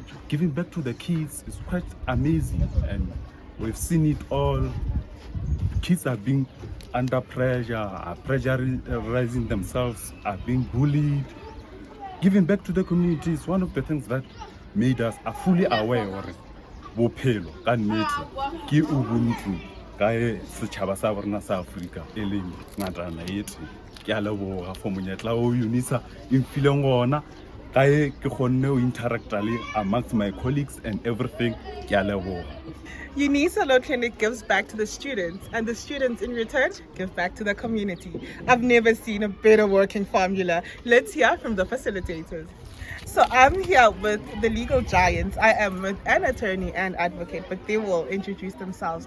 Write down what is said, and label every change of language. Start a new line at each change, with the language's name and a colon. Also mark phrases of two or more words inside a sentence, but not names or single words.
English: Giving back to the kids is quite amazing, and we've seen it all. Kids are being under pressure, are pressurizing themselves, are being bullied. Giving back to the community is one of the things that made us fully aware of
Southern Sotho: bophelo ka nnete ke ubuntu ka setjhaba sa rona sa Africa e leng ngatana yethu. Ke a leboga for monyetla o Unisa e mfileng ona ka e ke kgonne o interacta le
English: amongst my colleagues and everything.
Southern Sotho: Ke a leboga.
English: Unisa Law Clinic gives back to the students, and the students in return give back to the community. I've never seen a better working formula. Let's hear from the facilitators. So I'm here with the legal giants. I am with an attorney and advocate, but they will introduce themselves.